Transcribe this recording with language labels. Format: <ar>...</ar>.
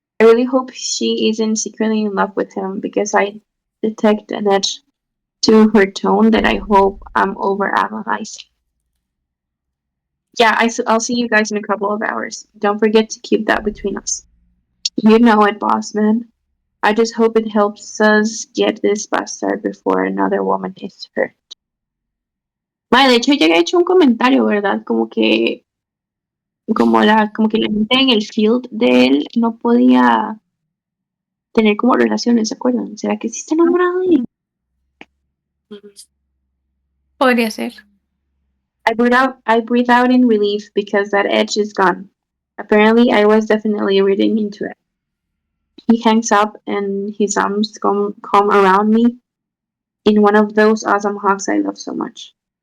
<en>I really hope she isn't secretly in love with him because I detect an edge to her tone that I hope I'm overanalyzing. Yeah, I'll see you guys in a couple of hours. Don't forget to keep that between us. You know it, boss man. I just hope it helps us get this bastard before another woman is hurt.</en> <es>Vale, de hecho ya he hecho un comentario, ¿verdad? Como que la gente en el field de él no podía tener como relaciones, ¿se acuerdan? ¿Será que sí está enamorado de él? Podría ser.</es> <en>I breathe out in relief because that edge is gone. Apparently, I was definitely reading into it. He hangs up and his arms come around me in one of those awesome hugs I love so much.</en>